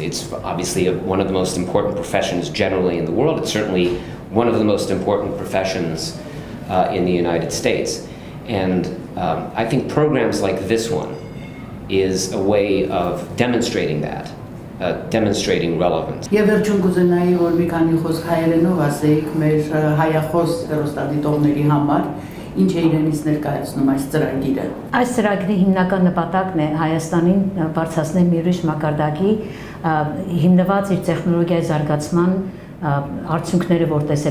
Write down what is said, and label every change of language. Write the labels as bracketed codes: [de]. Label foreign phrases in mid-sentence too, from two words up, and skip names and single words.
[en] It's obviously one of the most important professions generally in the world. It's certainly one of the most important professions in the United States. And I think programs like this one is a way of demonstrating that. Demonstrating relevance. [hy] Եվ վերջում կուզենայի, որ մի քանի խոսք հայերենով ասեիք մեր հայախոս հեռուստադիտողների համար, ինչ է իրենից ներկայացնում այս ծրագիրը։ Այս ծրագրի հիմնական նպատակն է Հայաստանին բարձրացնել մի ուրիշ մակարդակի, հիմնված իր տեխնոլոգիայի զարգացման արդյունքները, որ տեսել